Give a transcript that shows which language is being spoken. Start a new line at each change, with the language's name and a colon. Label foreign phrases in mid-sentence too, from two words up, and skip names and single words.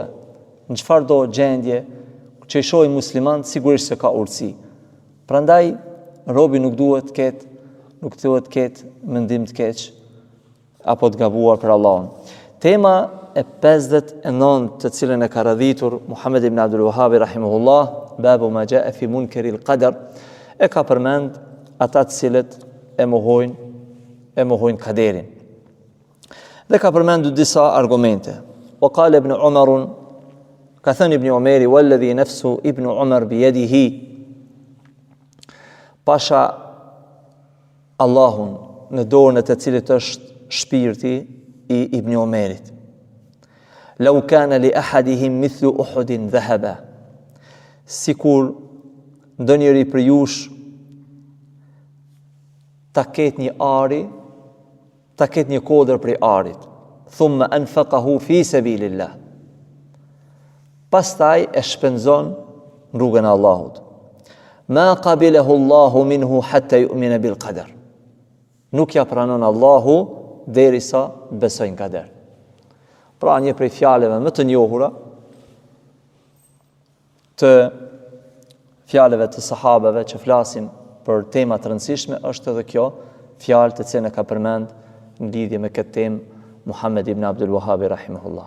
Albanian: Në çfarëdo gjendje që i shohin muslimanët, sigurisht se ka urtësi. Prandaj robi nuk duhet të ketë mendim të keq apo të gabuar për Allahun. Tema e 59 të cilën e ka radhitur Muhammed ibn Abdul Wahhab rahimahullah,
Arabic: باب ما جاء في منكري القدر,
Albanian: e ka përmend ata të cilët e mohojnë kaderin. Dhe ka përmendur disa argumente.
Arabic: وقال ابن عمر,
Albanian: ka thënë ibn Umari,
Arabic: والذي نفس ابن عمر بيده,
Albanian: pasha Allahun në dorën e të cilit është shpirti i ibn Umarit.
Arabic: لو كان لأحدهم مثل أحد ذهبا,
Albanian: sikur ndonjëri për jush ta ketë një ari, ta ketë një kodër prej arit,
Arabic: ثم أنفقه في سبيل الله,
Albanian: pastaj e shpenzon në rrugën e Allahut.
Arabic: ما قبله الله منه حتى يؤمن بالقدر,
Albanian: nuk ja pranon Allahu derisa besojnë kader. Pra një prej fjalëve më të njohura të fjalëve të sahabeve që flasin për tema të rëndësishme është edhe kjo fjalë të cilën e ka përmend në lidhje me këtë temë Muhammed ibn Abdul Wahhab rahimahullah.